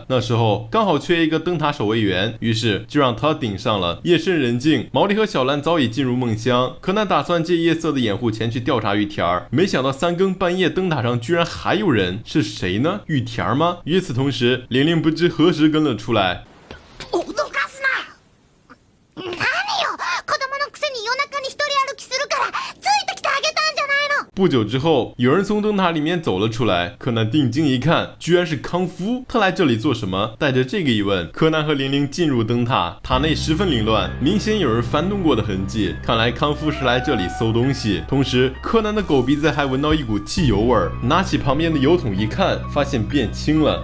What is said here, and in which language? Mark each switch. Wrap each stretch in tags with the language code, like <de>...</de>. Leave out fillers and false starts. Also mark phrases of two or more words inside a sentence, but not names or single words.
<zh>那时候刚好缺一个灯塔守卫员，于是就让他顶上了。夜深人静，毛利和小兰早已进入梦乡，柯南打算借夜色的掩护前去调查玉田，没想到3更半夜灯塔上居然还有人，是谁呢？玉田吗？与此同时，玲玲不知何时跟了出来。</zh> <ja>脅かすな。何よ、子供のくせに夜中に一人歩きするからついてきてあげたんじゃないの。</ja> <zh>不久之后，有人从灯塔里面走了出来，柯南定睛一看，居然是康夫。他来这里做什么？带着这个疑问，柯南和玲玲进入灯塔，塔内十分凌乱，明显有人翻动过的痕迹。看来康夫是来这里搜东西。同时，柯南的狗鼻子还闻到一股汽油味儿，拿起旁边的油桶一看，发现变轻了。</zh>